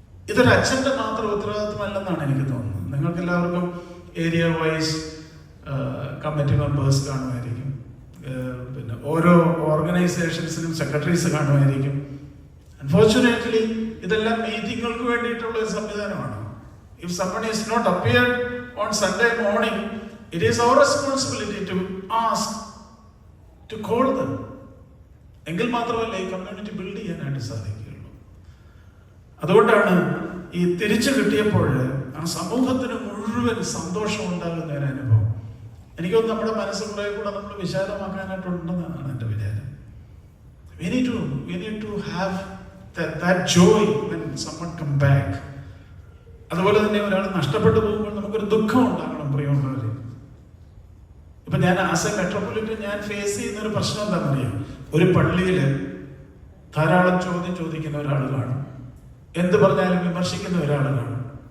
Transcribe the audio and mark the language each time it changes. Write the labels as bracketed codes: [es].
[ml] ഇതൊരു അച്ഛൻ്റെ മാത്രം ഉത്തരവാദിത്വമല്ലെന്നാണ് എനിക്ക് തോന്നുന്നത്. നിങ്ങൾക്ക് എല്ലാവർക്കും ഏരിയ വൈസ് കമ്മിറ്റി മെമ്പേഴ്സ് കാണുമായിരിക്കും, പിന്നെ ഓരോ ഓർഗനൈസേഷൻസിനും സെക്രട്ടറീസ് കാണുമായിരിക്കും. [en] unfortunately [ml] ഇതെല്ലാം മീറ്റിങ്ങുകൾക്ക് വേണ്ടിയിട്ടുള്ള ഒരു സംവിധാനമാണ്. [en] If someone is not appeared on Sunday morning, it is our responsibility to ask, to call them. [ml] എങ്കിൽ മാത്രമല്ല ഈ കമ്മ്യൂണിറ്റി ബിൽഡ് ചെയ്യാനായിട്ട് സാധിക്കുകയുള്ളൂ. അതുകൊണ്ടാണ് ഈ തിരിച്ചു കിട്ടിയപ്പോൾ ആ സമൂഹത്തിന് മുഴുവൻ സന്തോഷം ഉണ്ടാകുന്ന ഒരു അനുഭവം. എനിക്കൊന്ന് നമ്മുടെ മനസ്സ് കുറെ കൂടെ നമ്മൾ വിശാലമാക്കാനായിട്ടുണ്ടെന്നാണ് എൻ്റെ വിചാരം. [en] We need to have that joy when someone come back. [ml] അതുപോലെ തന്നെ ഒരാൾ നഷ്ടപ്പെട്ടു പോകുമ്പോൾ നമുക്കൊരു ദുഃഖം ഉണ്ടാകണം പ്രിയമുള്ളവരെ. ഇപ്പൊ ഞാൻ [en] as a metropolitan [ml] ഞാൻ ഫേസ് ചെയ്യുന്ന ഒരു പ്രശ്നം എന്താണെന്നറിയാം. ഒരു പള്ളിയിൽ ധാരാളം ചോദ്യം ചോദിക്കുന്ന ഒരാൾ കാണും, എന്ത് പറഞ്ഞാലും വിമർശിക്കുന്ന ഒരാൾ കാണും.